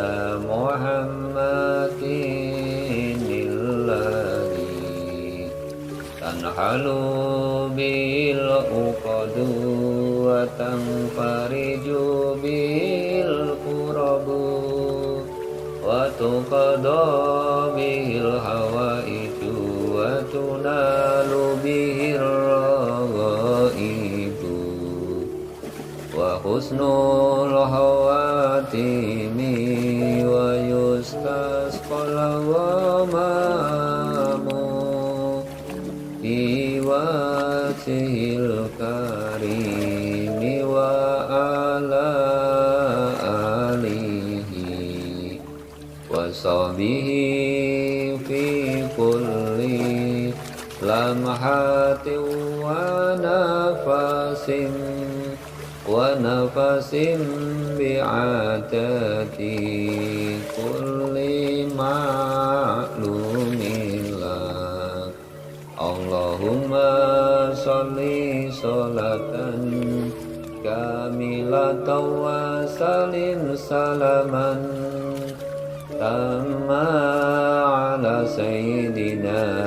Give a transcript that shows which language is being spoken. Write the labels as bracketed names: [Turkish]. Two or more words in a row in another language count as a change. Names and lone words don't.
[Arabic] محمد الذي تنحل به العقد وتنفرج به الكرب وتقضى به الحوائج وتنال به الرغائب وحسن الخواتم ويستسقى الغمام بوجهه الكريم و على آله وصحبه في كل لمحة ونفس بعدد كل معلوم لك اللهم صل صلاة كاملة وسلم سلاما تاما على سيدنا